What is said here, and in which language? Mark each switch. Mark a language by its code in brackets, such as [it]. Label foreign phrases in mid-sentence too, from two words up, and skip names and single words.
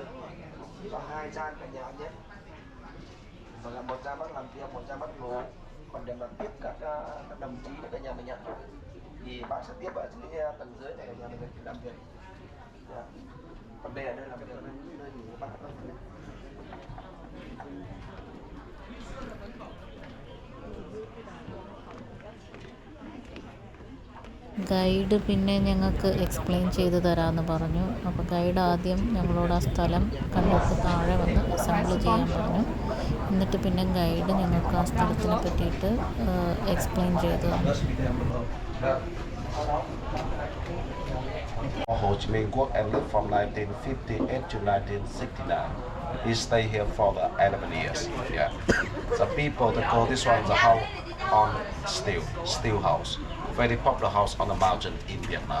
[vi] Có 2 chai cả nhà nhé. Và là 1 chai bát làm tiêm, 1 chai bát ngủ. Còn để mà tiếp các đồng chí để cả nhà mình nhận thì bác sẽ tiếp ở dưới tầng dưới này, cả nhà mình làm việc. Còn đây là nơi làm việc, nơi ngủ của bác thôi. [ml] ഗൈഡ് പിന്നെ ഞങ്ങൾക്ക് എക്സ്പ്ലെയിൻ ചെയ്ത് തരാമെന്ന് പറഞ്ഞു. അപ്പോൾ ഗൈഡ് ആദ്യം ഞങ്ങളോട് ആ സ്ഥലം കണ്ടെത്തി താഴെ വന്ന് അസംബിൾ ചെയ്യാൻ പറഞ്ഞു. എന്നിട്ട് പിന്നെ ഗൈഡ് ഞങ്ങൾക്ക് ആ സ്ഥലത്തിനെ പറ്റിയിട്ട് എക്സ്പ്ലെയിൻ ചെയ്തു തന്നു. [en] Ho Chi Minh worked and lived from 1958 to 1969. He stayed here for the 11 years. Yeah. The people that call this one the house on steel house. Very popular house on the mountain in Vietnam.